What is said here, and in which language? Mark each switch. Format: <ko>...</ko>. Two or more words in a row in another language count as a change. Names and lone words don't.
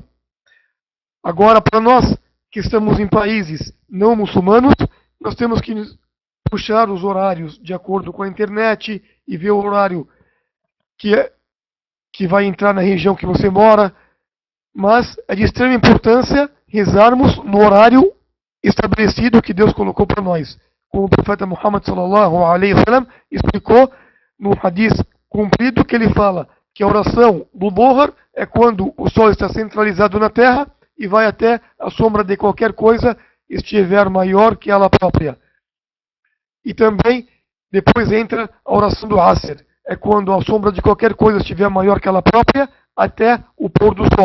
<pt>Agora, para nós que estamos em países não muçulmanos, nós temos que puxar os horários de acordo com a internet e ver o horário que vai entrar na região que você mora, mas é de extrema importância rezarmos no horário estabelecido que Deus colocou para nós. Como o profeta Muhammad</pt> <ar>صلى الله عليه وسلم</ar> <pt>explicou no hadith cumprido que ele fala que a oração do Dhuhr é quando o sol está centralizado na terra e vai até a sombra de qualquer coisa estiver maior que ela própria. E também depois entra a oração do Asr, é quando a sombra de qualquer coisa estiver maior que ela própria até o pôr do sol.</pt>